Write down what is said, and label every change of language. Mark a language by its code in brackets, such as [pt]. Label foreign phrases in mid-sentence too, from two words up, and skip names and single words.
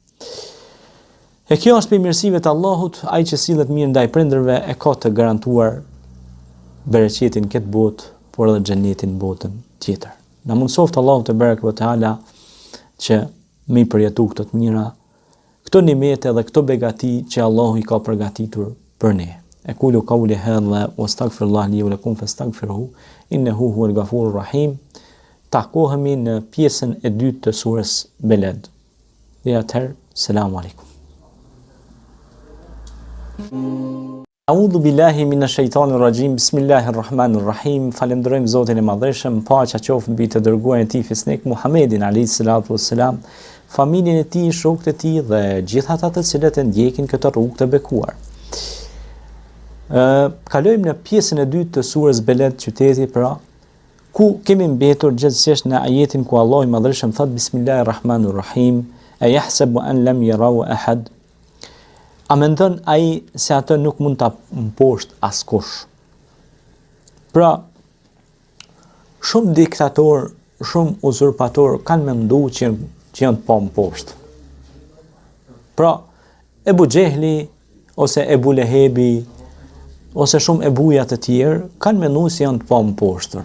[sq] E kjo është për mirësive të Allahut, ai që sillet mirë ndaj prindërve e ka të garantuar bereqetin këtë botë, por edhe xhenetin botën tjetër. Na mundsoft Allahu [ar] تبارك وتعالى [sq] që mi përjetu këto të mira, këto nimete dhe këto begati që Allahu i ka përgatitur për ne. [ar] أقول قولي هذا وأستغفر الله لي ولكم فاستغفروه إنه هو الغفور الرحيم. [sq] Takohemi në pjesën e dytë të surës Beled. Dhe atëherë, [ar] السلام عليكم. أعوذ بالله من الشيطان الرجيم. Bismillahirrahmanirrahim. [sq] Falenderojmë Zotin e Madhreshëm, paqja qoftë mbi të dërguarin e tij fisnik Muhammedin [ar] عليه الصلاة والسلام, [sq] familjen e tij, shokët e tij dhe gjithë ata të cilët e ndjekin këtë rrugë të bekuar. Kalojmë në pjesën e dytë të surës Beled, qyteti pra, ku kemi mbetur gjithsesi në ajetin ku Allahu i Madhreshëm thot Bismillahirrahmanirrahim, [ar] أيحسب أن لم يره أحد. [sq] A mendon ai se atë nuk mund ta mposht askush. Pra, shumë diktator, shumë uzurpator kanë menduar që janë pa mposht. Pra, Ebu Xehli ose Ebu Lehebi ose shumë ebuja të tjerë kanë menduar se janë të pa mposhtur.